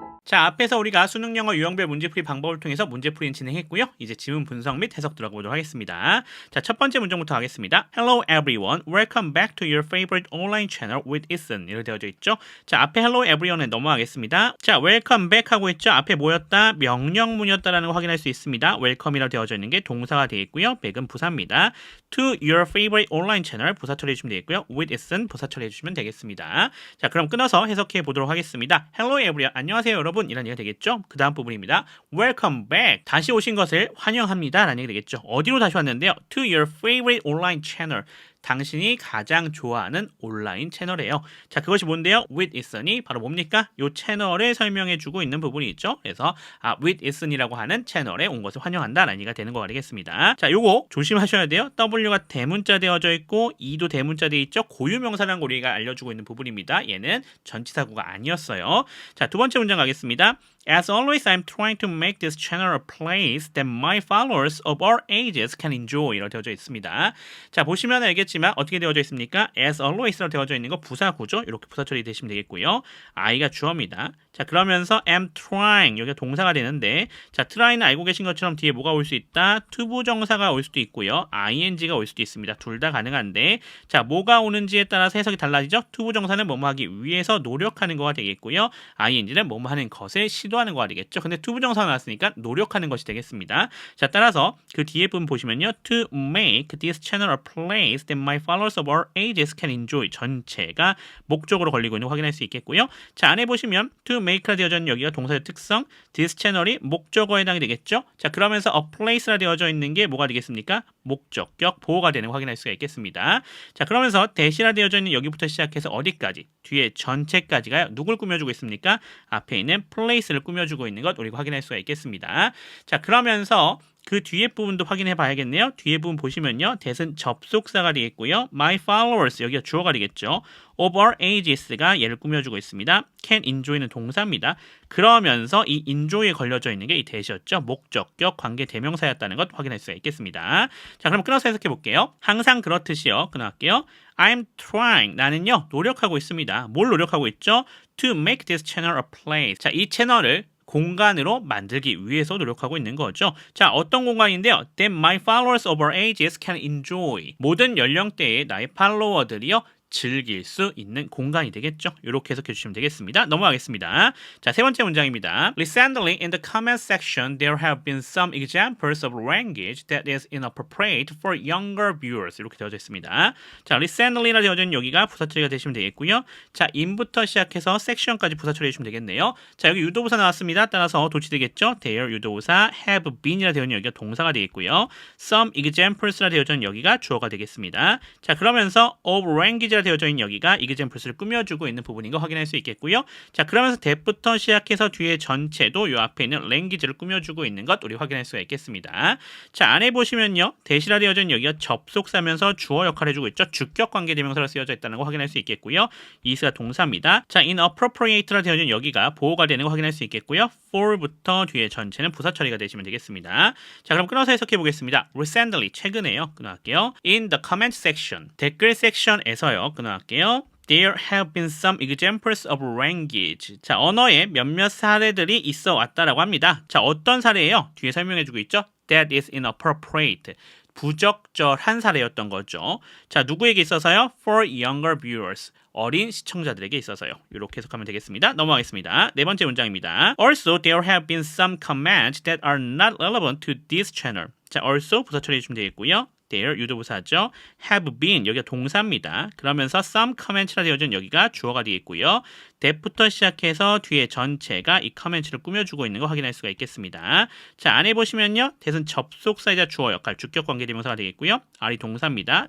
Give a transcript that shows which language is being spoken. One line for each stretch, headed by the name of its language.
Korean: 자, 앞에서 우리가 수능 영어 유형별 문제풀이 방법을 통해서 문제풀이는 진행했고요. 이제 지문 분석 및 해석 들어가 보도록 하겠습니다. 자, 첫 번째 문제부터 하겠습니다.
English: Hello everyone, welcome back to your favorite online channel with Ethan.
Korean: 이렇게 되어져 있죠. 자, 앞에
English: Hello everyone
Korean: 에 넘어가겠습니다. 자,
English: welcome back
Korean: 하고 있죠. 앞에 뭐였다? 명령문이었다라는 거 확인할 수 있습니다. welcome이라고 되어져 있는 게 동사가 되어 있고요. back은 부사입니다.
English: To your favorite online channel
Korean: 부사 처리해 주시면 되겠고요. with Ethan 부사 처리해 주시면 되겠습니다. 자, 그럼 끊어서 해석해 보도록 하겠습니다.
English: Hello everyone,
Korean: 안녕하세요 여러분. 이란 얘기가 되겠죠. 그 다음 부분입니다.
English: Welcome back.
Korean: 다시 오신 것을 환영합니다. 라는 얘기 되겠죠. 어디로 다시 왔는데요?
English: To your favorite online channel.
Korean: 당신이 가장 좋아하는 온라인 채널이에요. 자, 그것이 뭔데요? With Ethan이 바로 뭡니까? 이 채널을 설명해주고 있는 부분이 있죠. 그래서 With Ethan이라고 하는 채널에 온 것을 환영한다라는 얘기가 되는 거가 되겠습니다. 자, 요거 조심하셔야 돼요. W가 대문자 되어져 있고 E도 대문자 되어 있죠. 고유명사라는 걸 우리가 알려주고 있는 부분입니다. 얘는 전치사구가 아니었어요. 자, 두 번째 문장 가겠습니다.
English: As always, I'm trying to make this channel a place that my followers of all ages can enjoy.
Korean: 이렇게 되어져 있습니다. 자, 보시면 알겠지만 어떻게 되어져 있습니까? As always로 되어져 있는 거 부사구죠. 이렇게 부사 처리 되시면 되겠고요. I가 주어입니다. 자, 그러면서
English: am trying
Korean: 여기가 동사가 되는데, 자, try는 알고 계신 것처럼 뒤에 뭐가 올 수 있다? 투부정사가 올 수도 있고요. ing가 올 수도 있습니다. 둘 다 가능한데, 자, 뭐가 오는지에 따라서 해석이 달라지죠. 투부정사는 뭐뭐 하기 위해서 노력하는 거가 되겠고요. ing는 뭐뭐 하는 것을 시도하는 거가 되겠죠. 근데 투부정사가 나왔으니까 노력하는 것이 되겠습니다. 자, 따라서 그 뒤에 부분 보시면요.
English: To make this channel a place that my followers of all ages can enjoy.
Korean: 전체가 목적으로 걸리고 있는 거 확인할 수 있겠고요. 자, 안에 보시면 to make라 되어져 있는 여기가 동사의 특성, this 채널이 목적어에 해당이 되겠죠. 자, 그러면서 a place라 되어져 있는 게 뭐가 되겠습니까? 목적격 보호가 되는 거 확인할 수가 있겠습니다. 자, 그러면서 대시라 되어져 있는 여기부터 시작해서 어디까지? 뒤에 전체까지가 누굴 꾸며주고 있습니까? 앞에 있는 place를 꾸며주고 있는 것 우리가 확인할 수가 있겠습니다. 자, 그러면서 그 뒤에 부분도 확인해 봐야겠네요. 뒤에 부분 보시면요. that은 접속사가 되겠고요.
English: my followers
Korean: 여기가 주어가 되겠죠.
English: of all ages
Korean: 가 얘를 꾸며주고 있습니다.
English: can enjoy
Korean: 는 동사입니다. 그러면서 이 enjoy에 걸려져 있는 게 이 that이었죠. 목적격 관계 대명사였다는 것 확인할 수가 있겠습니다. 자, 그럼 끊어서 해석해 볼게요. 항상 그렇듯이요. 끊어갈게요.
English: I'm trying.
Korean: 나는요. 노력하고 있습니다. 뭘 노력하고 있죠?
English: To make this channel a place.
Korean: 자, 이 채널을 공간으로 만들기 위해서 노력하고 있는 거죠. 자, 어떤 공간인데요?
English: That my followers of all ages can enjoy.
Korean: 모든 연령대의 나의 팔로워들이요. 즐길 수 있는 공간이 되겠죠. 이렇게 해석해 주시면 되겠습니다. 넘어가겠습니다. 자, 세 번째 문장입니다.
English: Recently, in the comment section, there have been some examples of language that is inappropriate for younger viewers.
Korean: 이렇게 되어져 있습니다. 자, recently라 되어져 있는 여기가 부사 처리가 되시면 되겠고요. 자, in부터 시작해서 section까지 부사 처리해 주시면 되겠네요. 자, 여기 유도부사 나왔습니다. 따라서 도치되겠죠. There 유도부사,
English: have been
Korean: 이라 되어 있는 여기가 동사가 되겠고요.
English: Some examples
Korean: 라 되어져 있는 여기가 주어가 되겠습니다. 자, 그러면서
English: of language
Korean: 되어져 있는 여기가 examples를 꾸며주고 있는 부분인 거 확인할 수 있겠고요. 자, 그러면서 that부터 시작해서 뒤에 전체도 이 앞에 있는 language를 꾸며주고 있는 것 우리 확인할 수가 있겠습니다. 자, 안에 보시면요. that이라 되어져 있는 여기가 접속사면서 주어 역할을 해주고 있죠. 주격 관계 대명사로 쓰여져 있다는 거 확인할 수 있겠고요. is가 동사입니다. 자, inappropriate라 되어져 있는 여기가 보호가 되는 거 확인할 수 있겠고요. for부터 뒤에 전체는 부사 처리가 되시면 되겠습니다. 자, 그럼 끊어서 해석해 보겠습니다. recently 최근에요. 끊어갈게요.
English: in the comment section
Korean: 댓글 섹션에서요. 끊어갈게요.
English: There have been some examples of language.
Korean: 자, 언어의 몇몇 사례들이 있어 왔다라고 합니다. 자, 어떤 사례예요? 뒤에 설명해주고 있죠.
English: That is inappropriate.
Korean: 부적절한 사례였던 거죠. 자, 누구에게 있어서요?
English: For younger viewers.
Korean: 어린 시청자들에게 있어서요. 이렇게 해석하면 되겠습니다. 넘어가겠습니다. 네 번째 문장입니다.
English: Also, there have been some comments that are not relevant to this channel.
Korean: 자, also 부사 처리해 주시면 되겠고요. there 유도부사죠.
English: have been
Korean: 여기가 동사입니다. 그러면서
English: some comment
Korean: 라 되어진 여기가 주어가 되겠고요. that부터 시작해서 뒤에 전체가 이 커멘트를 꾸며주고 있는 거 확인할 수가 있겠습니다. 자, 안에 보시면요. that은 접속사이자 주어 역할, 주격 관계대명사가 되겠고요. R이 동사입니다.